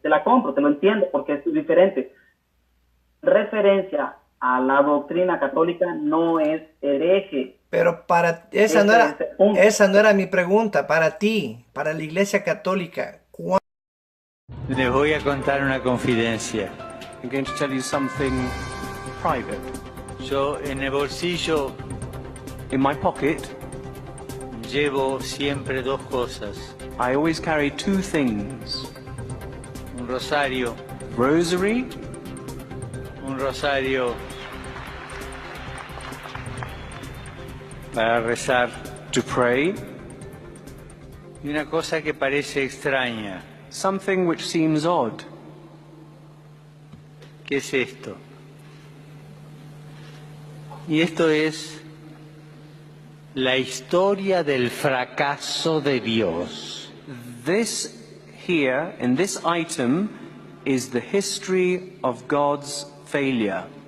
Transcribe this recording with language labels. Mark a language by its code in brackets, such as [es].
[es] Te la compro, te lo entiendo, porque es diferente. Referencia a la doctrina católica no es hereje. Pero esa no era mi pregunta. Para ti, para la Iglesia Católica, Les voy a contar una confidencia. [en] I'm going to tell you something private. [es] Yo en el bolsillo [en] In my pocket, [es] llevo siempre dos cosas. [en] I always carry two things. [es] Un rosario, [en] Rosary, [es] un rosario para rezar, [en] to pray, [es] y una cosa que parece extraña. [en] something which seems odd. [es] ¿Qué es esto? Y esto es la historia del fracaso de Dios. [en] This here, in this item, is the history of God's failure.